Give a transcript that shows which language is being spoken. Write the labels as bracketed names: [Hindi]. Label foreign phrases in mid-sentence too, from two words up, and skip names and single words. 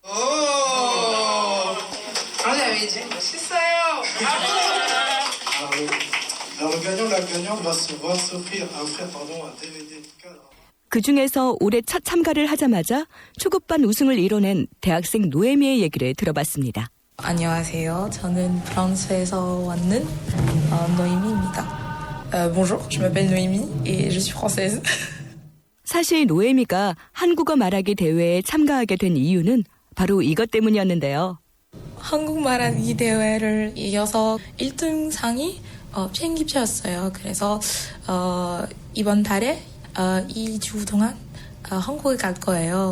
[Korean] 그중에서 올해 첫 참가를 하자마자 초급반 우승을 이뤄낸 대학생 노에미의 얘기를 들어봤습니다. 안녕하세요. 저는 프랑스에서 왔는 노에미입니다. [French] Bonjour, je m'appelle Noémie et je suis française. [Korean] 사실 노에미가 한국어 말하기 대회에 참가하게 된 이유는 바로 이것 때문이었는데요. 한국 말하기 대회를 이겨서 1등상이 비행기표였어요. 그래서 이번 달에 2주 동안 한국에 갈 거예요.